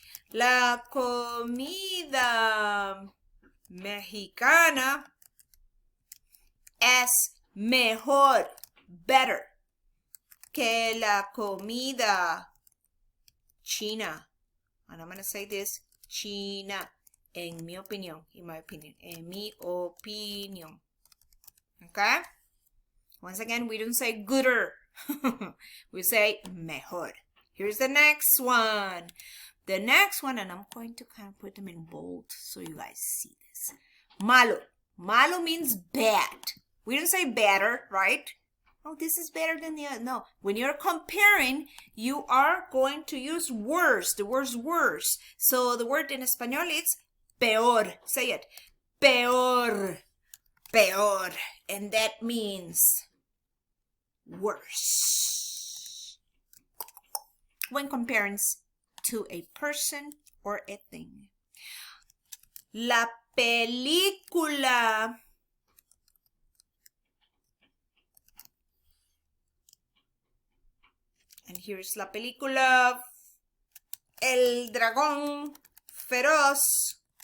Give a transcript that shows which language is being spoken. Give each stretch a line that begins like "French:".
Spanish: La comida mexicana es mejor,
English: better,
Spanish: que la comida china.
English: And I'm going to say this, China,
Spanish: en mi opinión, en mi opinión.
English: Okay? Once again, we don't say gooder. We say mejor. Here's the next one. The next one, and I'm going to kind of put them in bold so you guys see this. Malo. Malo means bad. We don't say better, right? Oh, this is better than the other. No. When you're comparing, you are going to use worse. The word's worse. So the word in Espanol is peor. Say it. Peor. Peor. And that means worse. When comparing to a person or a thing.
Spanish: La película
English: and here's
Spanish: la película El dragón feroz